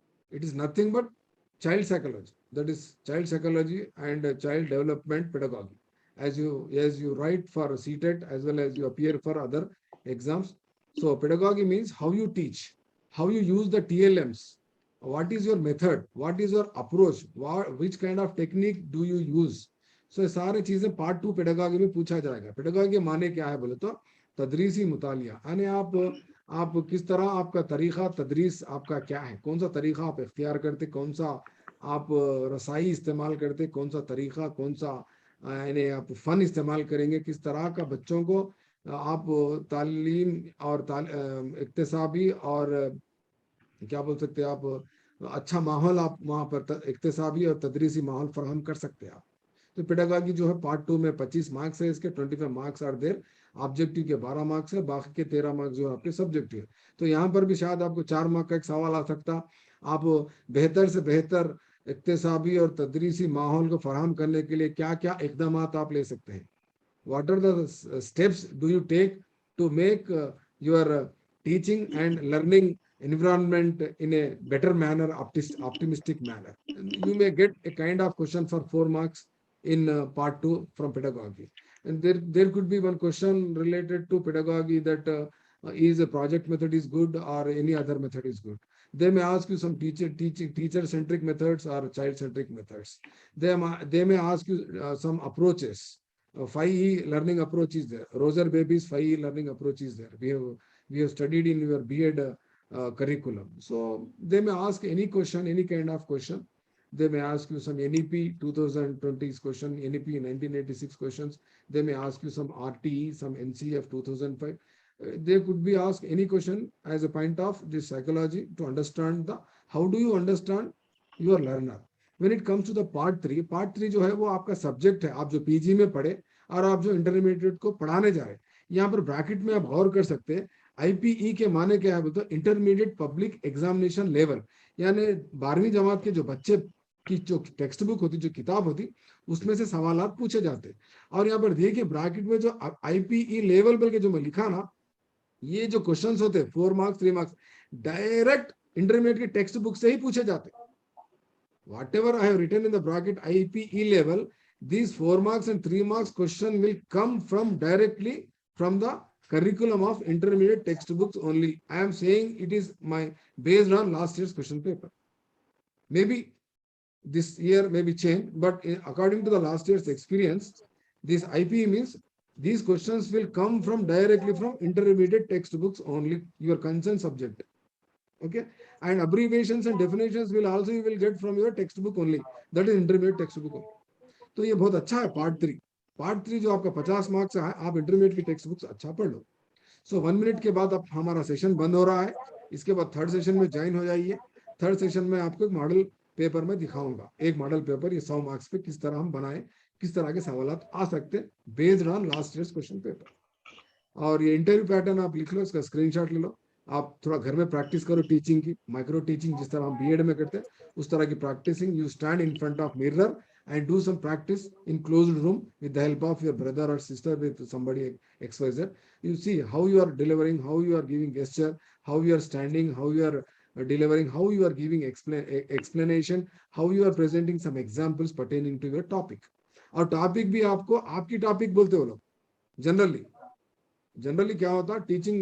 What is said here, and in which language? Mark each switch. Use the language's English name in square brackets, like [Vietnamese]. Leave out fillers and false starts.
[English] It is nothing but child psychology. That is child psychology and child development pedagogy. As you write for CTET as well as you appear for other exams. So pedagogy means how you teach, how you use the TLMs, what is your method, what is your approach, which kind of technique do you use. [Hindi] So सारी चीजें part 2 pedagogy में पूछा जाएगा. Pedagogy माने क्या है बोले तो तदरीसी मुतालिया, यानी आप किस तरह आपका तरीका तदरीस आपका क्या है, कौन सा तरीका आप इख्तियार करते, कौन सा आप रसाई इस्तेमाल करते, कौन सा तरीका, कौन सा यानी आप फन इस्तेमाल करेंगे, किस तरह का बच्चों को आप तालीम और इक्तिसाबी और क्या बोल सकते हैं आप अच्छा माहौल आप वहाँ पर इक्तिसाबी और तदरीसी माहौल फराहम कर सकते हैं आप. तो पेडागॉजी जो है पार्ट 2 में 25 मार्क्स है, इसके 25 मार्क्स आर देयर, ऑब्जेक्टिव के 12 मार्क्स है, बाकी के 13 मार्क्स जो है आपके सब्जेक्टिव है. तो यहाँ पर भी शायद आपको 4 मार्क का एक सवाल आ सकता, आप बेहतर से बेहतर इक्तिसाबी और तदरीसी माहौल को फराहम करने के लिए क्या क्या इकदाम आप ले सकते हैं. [English] What are the steps do you take to make your teaching and learning environment in a better manner, optimistic manner? You may get a kind of question for 4 marks in part 2 from pedagogy. And there could be one question related to pedagogy that is a project method is good or any other method is good. They may ask you some teacher-centric methods or child-centric methods. They may ask you some approaches. 5E learning approach is there. Roser Baby's 5E learning approach is there. We have studied in your B.Ed curriculum. So they may ask any question, any kind of question. They may ask you some NEP 2020's question, NEP 1986 questions. They may ask you some RTE, some NCF 2005. They could be asked any question as a point of this psychology to understand how do you understand your learner. When it comes to the part 3 [Hindi] जो है वो आपका subject है, आप जो PG में पढ़े और आप जो इंटरमीडिएट को पढ़ाने जा रहे हैं. यहाँ पर ब्रैकेट में आप गौर कर सकते हैं, IPE के माने क्या है बोलते, इंटरमीडिएट पब्लिक एग्जामिनेशन लेवल, यानी 12वीं जमात के जो बच्चे की जो टेक्स्ट बुक होती, जो किताब होती, उसमें से सवाल पूछे जाते. और यहाँ पर देखिए ब्रैकेट में जो IPE लेवल बल्कि जो मैं लिखा ना, ये जो क्वेश्चंस होते 4 मार्क्स 3 मार्क्स डायरेक्ट इंटरमीडिएट के टेक्स्ट बुक से ही पूछे जाते. [English] Whatever I have written in the bracket IPE level, these 4 marks and 3 marks question will come from directly from the curriculum of intermediate textbooks only. I am saying it is based on last year's question paper. Maybe this year may be changed, but according to the last year's experience, this IPE means these questions will come from directly from intermediate textbooks only, your concerned subject. Okay, and abbreviations and definitions will also you will get from your textbook only, that is intermediate textbook only. [Hindi] तो ये बहुत अच्छा है part 3 जो आपका 50 marks है, आप intermediate की टेक्स्ट बुक्स अच्छा पढ़ लो. सो 1 मिनट के बाद अब हमारा सेशन बंद हो रहा है, इसके बाद थर्ड सेशन में ज्वाइन हो जाइए. थर्ड सेशन में आपको एक मॉडल पेपर में दिखाऊंगा, एक मॉडल पेपर ये 100 मार्क्स पे किस तरह हम बनाए, किस तरह के सवाल आ सकते हैं based on last years question paper. और ये इंटरव्यू पैटर्न आप लिख लो, इसका स्क्रीनशॉट ले लो, आप थोड़ा घर में प्रैक्टिस करो टीचिंग की, माइक्रो टीचिंग जिस तरह हम बीएड में करते हैं उस तरह की practising. [English] You stand in front of mirror and do some practice in closed room with the help of your brother or sister, with somebody XYZ. You see how you are delivering, how you are giving gesture, how you are standing, how you are delivering, how you are giving explanation, how you are presenting some examples pertaining to your topic. [Hindi] और topic भी आपको आपकी topic बोलते हो लोग. Generally क्या होता है टीचिंग